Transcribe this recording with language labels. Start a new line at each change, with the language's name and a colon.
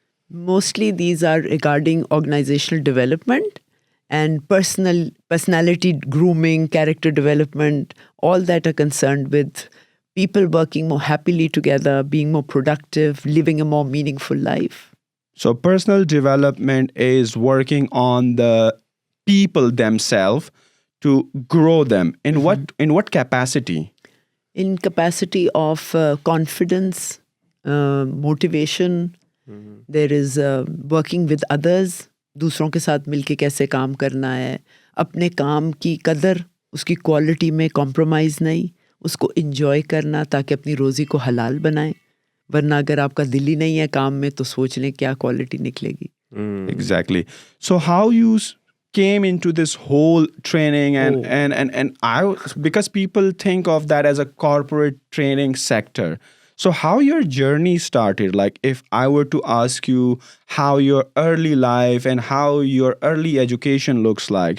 English: Mostly these are regarding organizational development and personality grooming, character development, all that are concerned with people working more happily together, being more productive, living a more meaningful life. So personal development is working on the people themselves to grow them. In what capacity? In capacity of confidence, motivation. There is working with others,
Urdu: دوسروں کے ساتھ مل کے کیسے کام کرنا ہے, اپنے کام کی قدر, اس کی کوالٹی میں کمپرومائز نہیں, اس کو انجوائے کرنا تاکہ اپنی روزی کو حلال بنائیں, ورنہ اگر آپ کا دل ہی نہیں ہے کام میں تو سوچ لیں کیا کوالٹی نکلے گی.
English: Exactly. So how you came into this whole training and I, because people think of that as a corporate training sector. So how your journey started? Like if I were to ask you how your early life and how your early education looks like.